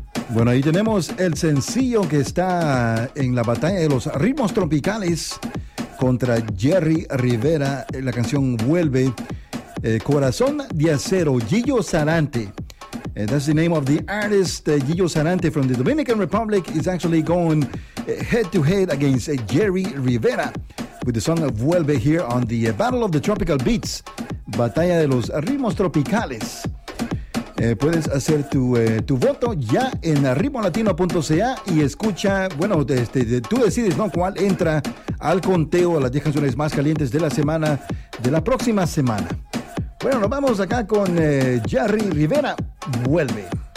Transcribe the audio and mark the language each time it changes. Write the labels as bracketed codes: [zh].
[es] Bueno, ahí tenemos el sencillo que está en la batalla de los ritmos tropicales contra Jerry Rivera. La canción Vuelve, Corazón de Acero, Gillo Sarante. [en] That's the name of the artist, Gillo Zarante from the Dominican Republic, is actually going head-to-head against Jerry Rivera with the song Vuelve here on the Battle of the Tropical Beats, Batalla de los Ritmos Tropicales. [es] Puedes hacer tu voto ya en ritmolatino.ca y escucha, bueno, tú decides, ¿no?, cuál entra al conteo a las 10 canciones más calientes de la semana, de la próxima semana. Bueno, nos vamos acá con Jerry Rivera, Vuelve.